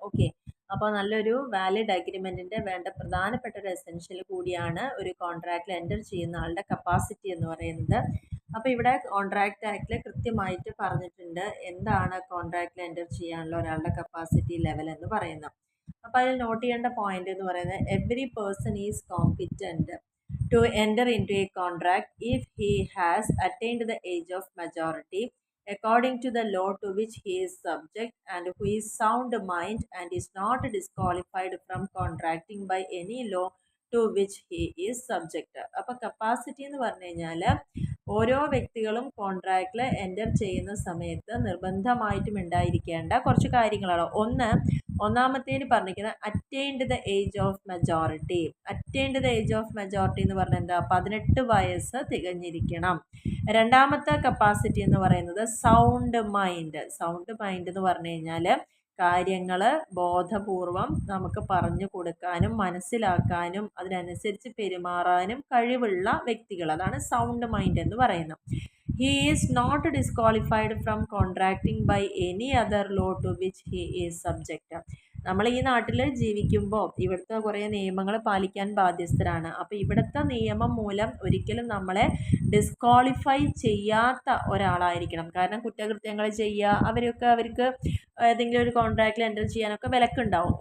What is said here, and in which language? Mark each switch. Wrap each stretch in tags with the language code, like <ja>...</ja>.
<ml>Okay, അപ്പോൾ നല്ലൊരു valid അഗ്രിമെൻറ്റിൻ്റെ വേണ്ട പ്രധാനപ്പെട്ട ഒരു എസെൻഷ്യൽ കൂടിയാണ് ഒരു കോൺട്രാക്റ്റിൽ എൻ്റർ ചെയ്യുന്ന ആളുടെ കപ്പാസിറ്റി എന്ന് പറയുന്നത്. അപ്പോൾ ഇവിടെ കോൺട്രാക്ട് ആക്ടിൽ കൃത്യമായിട്ട് പറഞ്ഞിട്ടുണ്ട് എന്താണ് കോൺട്രാക്റ്റിൽ എൻ്റർ ചെയ്യാനുള്ള ഒരാളുടെ കപ്പാസിറ്റി ലെവൽ എന്ന് പറയുന്നത്. അപ്പോൾ അതിൽ നോട്ട് ചെയ്യേണ്ട പോയിന്റ് എന്ന് പറയുന്നത്</ml> <en>Every person is competent to enter into a contract if he has attained the age of majority according to the law to which he is subject and who is sound mind and is not disqualified from contracting by any law to which he is subject.</en> <ml>അപ്പോൾ capacity എന്ന് പറഞ്ഞു കഴിഞ്ഞാൽ ഓരോ വ്യക്തികളും കോൺട്രാക്റ്റിൽ enter ചെയ്യുന്ന സമയത്ത് നിർബന്ധമായിട്ടും ഉണ്ടായിരിക്കേണ്ട കുറച്ച് കാര്യങ്ങളാണ്. ഒന്നാമത്തേന് പറഞ്ഞിരിക്കുന്നത്</ml> <en>Attained the age of majority. Attained the age of majority</en> <ml>എന്ന് പറഞ്ഞാൽ എന്താ? 18 വയസ്സ് തികഞ്ഞിരിക്കണം. രണ്ടാമത്തെ കപ്പാസിറ്റി എന്ന് പറയുന്നത് സൗണ്ട് മൈൻഡ്. സൗണ്ട് മൈൻഡ് എന്ന് പറഞ്ഞു കഴിഞ്ഞാൽ കാര്യങ്ങൾ ബോധപൂർവം നമുക്ക് പറഞ്ഞു കൊടുക്കാനും മനസ്സിലാക്കാനും അതിനനുസരിച്ച് പെരുമാറാനും കഴിവുള്ള വ്യക്തികൾ, അതാണ് സൗണ്ട് മൈൻഡ് എന്ന് പറയുന്നത്.</ml> <en>He is not disqualified from contracting by any other law to which he is subject.</en> <ml>നമ്മൾ ഈ നാട്ടിൽ ജീവിക്കുമ്പോൾ ഇവിടുത്തെ കുറേ നിയമങ്ങൾ പാലിക്കാൻ ബാധ്യസ്ഥരാണ്. അപ്പോൾ ഇവിടുത്തെ നിയമം മൂലം ഒരിക്കലും നമ്മളെ ഡിസ്ക്വാളിഫൈ ചെയ്യാത്ത ഒരാളായിരിക്കണം. കാരണം കുറ്റകൃത്യങ്ങൾ ചെയ്യുക, അവർക്ക് ഏതെങ്കിലും ഒരു കോൺട്രാക്റ്റിൽ എൻ്റർ ചെയ്യാനൊക്കെ വിലക്കുണ്ടാവും.</ml>